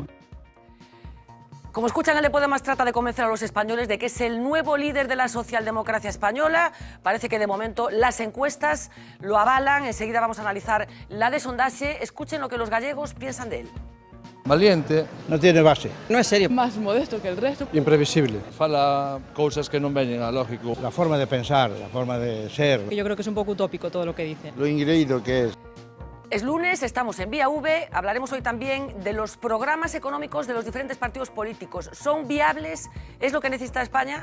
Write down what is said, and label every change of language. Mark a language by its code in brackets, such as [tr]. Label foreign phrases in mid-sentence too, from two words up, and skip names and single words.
[es] Como escuchan, el de Podemos trata de convencer a los españoles de que es el nuevo líder de la socialdemocracia española. Parece que de momento las encuestas lo avalan. Enseguida vamos a analizar la de Sondaxe. Escuchen lo que los gallegos piensan de él. Valiente. No tiene base. No es serio. Más modesto que el resto. Imprevisible. [gl] Fala cousas que non veñen a lógico. [es] La forma de pensar, la forma de ser. Yo creo que es un poco utópico todo lo que dice. Lo ingreído que es. Es lunes, estamos en Vía V. Hablaremos hoy también de los programas económicos de los diferentes partidos políticos. ¿Son viables? ¿Es lo que necesita España?